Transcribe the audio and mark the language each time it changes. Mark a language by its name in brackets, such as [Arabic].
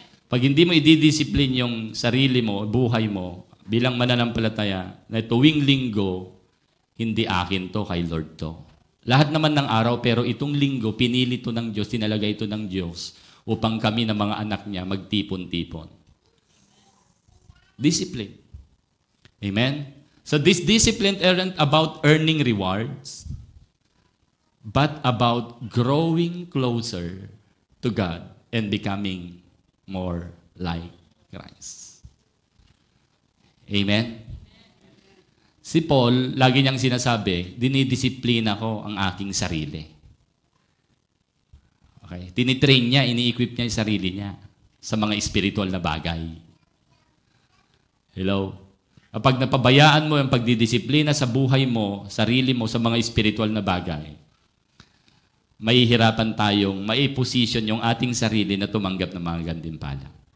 [Filipino] Pag hindi mo i-discipline yung sarili mo, buhay mo, bilang mananampalataya, na tuwing linggo, hindi akin to, kay Lord to. Lahat naman ng araw, pero itong linggo, pinili to ng Diyos, tinalagay ito ng Diyos upang kami na mga anak niya magtipon-tipon. [English] Discipline. Amen? So this discipline aren't about earning rewards, but about growing closer to God and becoming more like Christ. Amen? [Filipino] Si Paul, lagi niyang sinasabi, dinidisiplina ko ang aking sarili. Okay? Tinitrain niya, ini-equip niya yung sarili niya sa mga spiritual na bagay. Hello? Kapag napabayaan mo yung pagdidisiplina sa buhay mo, sarili mo sa mga spiritual na bagay, mahihirapan tayong mai-position yung ating sarili na tumanggap ng mga gantimpala.